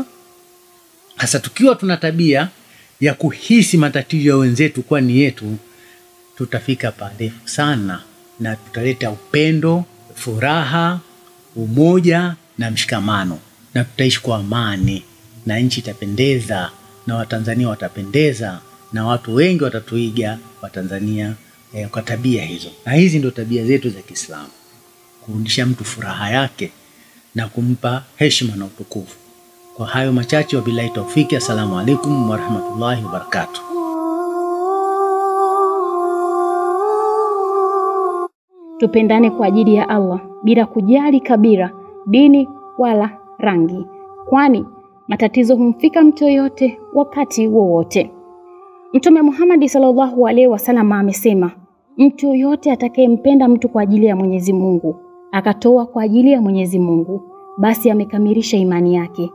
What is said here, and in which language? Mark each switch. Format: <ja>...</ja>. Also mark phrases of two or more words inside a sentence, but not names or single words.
<sw>Hasa tukiwa tuna tabia ya kuhisi matatizo ya wenzetu kwa ni yetu, tutafika parefu sana na tutaleta upendo, furaha, umoja na mshikamano, na tutaishi kwa amani na nchi itapendeza na Watanzania watapendeza na watu wengi watatuiga Watanzania kwa tabia hizo. Na hizi ndio tabia zetu za Kiislamu, kurudisha mtu furaha yake na kumpa heshima na utukufu. Kwa hayo machache,</sw> <ar>وبالله التوفيق. السلام عليكم ورحمة الله وبركاته.</ar> <sw>Tupendane kwa ajili ya Allah bila kujali kabila, dini wala rangi, kwani matatizo humfika mtu yoyote wakati wowote. Mtume Muhammad</sw> <ar>صلى الله عليه وسلم</ar> <sw>amesema, mtu yoyote atakayempenda mtu kwa ajili ya Mwenyezi Mungu, akatoa kwa ajili ya Mwenyezi Mungu, basi amekamilisha imani yake.</sw>